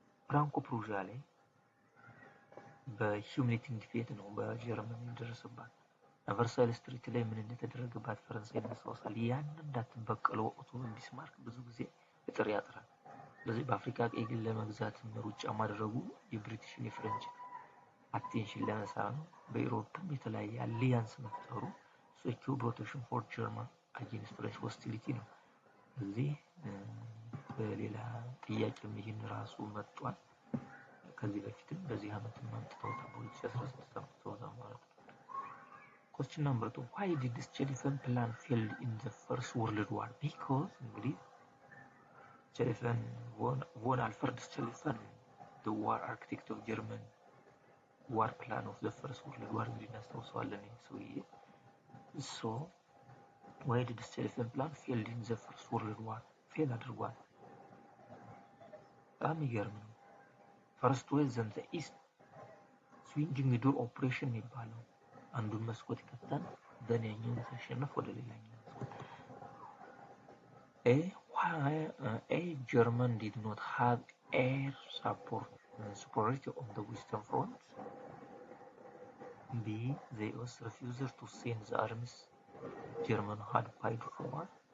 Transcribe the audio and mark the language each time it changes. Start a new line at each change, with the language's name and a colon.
Amharic: ፍራንኮ ፕሩዣ ላይ በሂዩሚሊቲንግ ዲፌት ነው በጀርመን የደረሰባት። ቨርሳይልስ ትሪቲ ላይ ምን እንደተደረገባት ፈረንሳይ እናስታውሳል። ያንን እንዳትበቀለው ኦቶማን ቢስማርክ ብዙ ጊዜ እጥር ያጥራል። ስለዚህ በአፍሪካ ቀይ ግዛት ለመግዛት ሩጫ ማድረጉ የብሪቲሽን የፍሬንች አቴንሽን ለመሳብ ነው። በዩሮፕም የተለያየ አሊያንስ መፍጠሩ
English: secure protection for German against French hostility
Amharic: ነው። ስለዚህ በሌላ ጥያቄም ይህን ራሱ መጥቷል። ከዚህ በፊትም በዚህ አመት ማምጣው በ2016 አምጥተውታል ማለት ነው።
English: question number 2 why did the Schlieffen plan fail in the first world war? because እንግዲህ Schlieffen von Alfred Schlieffen the war architect of German war plan of the first world war
Amharic: እንግዲህ እናስታውሰዋለን ሰውዬ።
English: so why did the Schlieffen plan fail in the first world war?
Amharic: ፌል አድርጓል። በጣም ይገርም ነው። ፈርስት ዌዝ ዘን ዘ ኢስት ስዊንጊንግ ዶር ኦፕሬሽን ይባላል። አንዱን መስኮት ይከፍታል በሌላኛው ሲሸነፍ ወደ ሌላኛው መስኮት።
English: A, German did not have air superiority on the Western Front. B, the US refused to send the armies German had paid for.